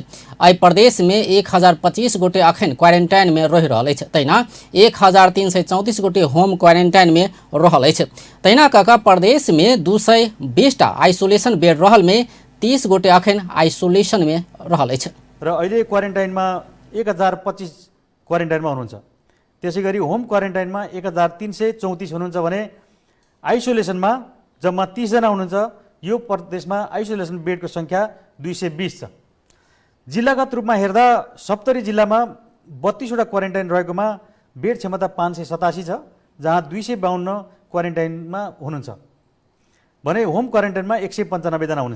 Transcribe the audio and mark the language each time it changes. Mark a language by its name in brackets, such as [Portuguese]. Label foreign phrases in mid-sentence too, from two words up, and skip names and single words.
[Maithili] एहि प्रदेश में 1025 गोटे अखन क्वारेंटाइन में रहि रहल अछि। तहिना 1334 गोटे होम क्वारेंटाइन में रहल अछि। तहिना कऽ प्रदेश में 220 टा आइसोलेशन बेड रहल में 30 गोटे अखन आइसोलेशन में रहल अछि। [Nepali] र अहिले क्वारेन्टाइनमा 1025 क्वारेन्टाइनमा हुनुहुन्छ। त्यसैगरी होम क्वारेन्टाइनमा 1334 हुनुहुन्छ भने आइसोलेसनमा जम्मा 30 जना हुनुहुन्छ। यो प्रदेशमा आइसोलेसन बेडको संख्या 220 छ। जिल्लागत रूपमा हेर्दा सप्तरी जिल्लामा 32 वटा क्वारेन्टाइन रहेकोमा बेड क्षमता 587 छ, जहाँ 252 क्वारेन्टाइनमा हुनुहुन्छ भने होम क्वारेन्टाइनमा 195 जना हुनुहुन्छ।